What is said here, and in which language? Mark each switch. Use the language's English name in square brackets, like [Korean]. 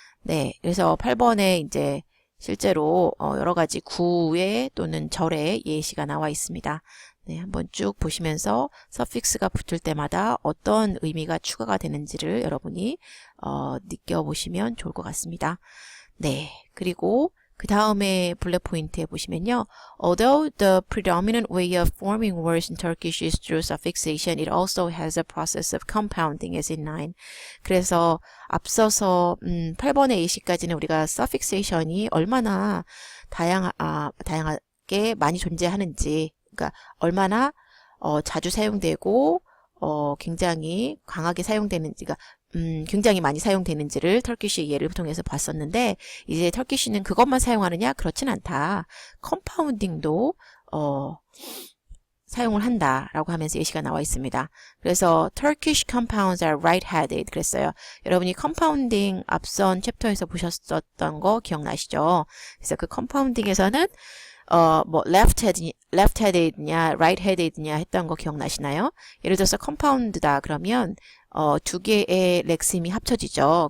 [Korean] 네, 그래서 8번에 이제 실제로 여러 가지 구의 또는 절의 예시가 나와 있습니다. 네, 한번 쭉 보시면서 suffix가 붙을 때마다 어떤 의미가 추가가 되는지를 여러분이 느껴보시면 좋을 것 같습니다. 네, 그리고 그 다음에 블랙 포인트에 보시면요. [English] Although the predominant way of forming words in Turkish is through suffixation, it also has a process of compounding as in 9. [Korean] 그래서 앞서서 8번의 예시까지는 우리가 suffixation이 얼마나 다양하게 많이 존재하는지, 그러니까 얼마나 자주 사용되고 굉장히 강하게 사용되는지가 굉장히 많이 사용되는지를 터키시 예를 통해서 봤었는데 이제 터키시는 그것만 사용하느냐? 그렇진 않다. 컴파운딩도 사용을 한다라고 하면서 예시가 나와 있습니다. 그래서 [English] Turkish compounds are right-headed [Korean] 그랬어요. 여러분이 컴파운딩 앞선 챕터에서 보셨었던 거 기억나시죠? 그래서 그 컴파운딩에서는 뭐 left-headed냐, right-headed냐 했던 거 기억나시나요? 예를 들어서 compound다 그러면 두 개의 렉심이 합쳐지죠.